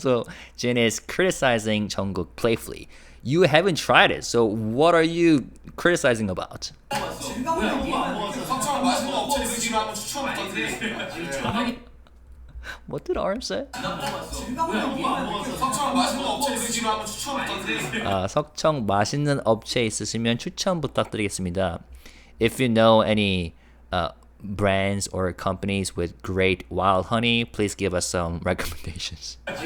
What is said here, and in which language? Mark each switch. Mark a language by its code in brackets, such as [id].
[en] So Jin is criticizing Jungkook playfully. You haven't tried it, so what are you criticizing about? [ko] 석청 맛있는 업체 있으시면 한번 추천 부탁드리겠습니다. [en] What did RM say? [ko] 석청 맛있는 업체 있으시면 한번 추천 부탁드리겠습니다. 석청 맛있는 업체 있으시면 추천 부탁드리겠습니다. [en] If you know any brands or companies with great wild honey, please give us some recommendations.